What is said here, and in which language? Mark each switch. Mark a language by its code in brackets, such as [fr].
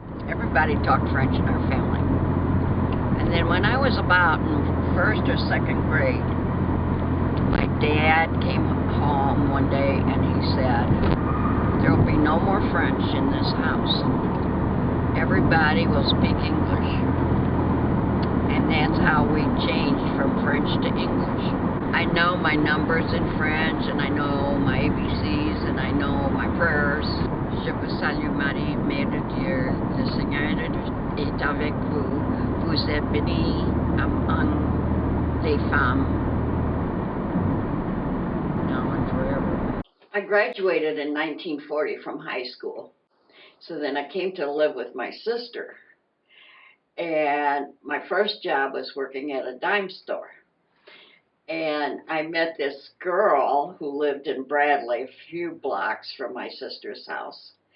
[en] Everybody talked French in our family. And then when I was about in 1st or 2nd grade, my dad came home one day and he said, there will be no more French in this house. Everybody will speak English. And that's how we changed from French to English. I know my numbers in French, and I know my ABCs, and I know my prayers. [fr] Je vous salue Marie, Mère de Dieu, le Seigneur est avec vous. Vous êtes bénie [en] among [fr] les femmes, [en] now and forever. I graduated in 1940 from high school. So then I came to live with my sister. And my first job was working at a dime store. And I met this girl who lived in Bradley, a few blocks from my sister's house.